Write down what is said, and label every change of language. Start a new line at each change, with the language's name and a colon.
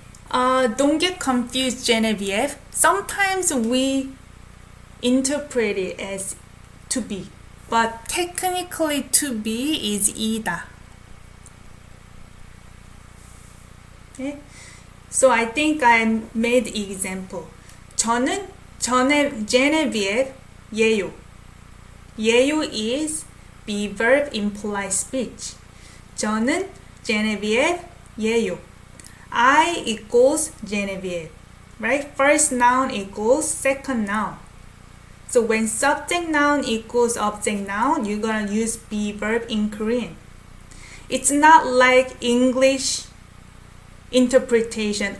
English: Don't get confused, Genevieve. Sometimes we interpret it as to be, but technically to be is 이다. Okay? So I think I made example.
Korean: 저는 Genevieve 예요.
English: 예요 is be verb implied speech.
Korean: 저는 Genevieve 예요.
English: I equals Genevieve, right? First noun equals second noun. So when subject noun equals object noun, you're gonna use be verb in Korean. It's not like English interpretation.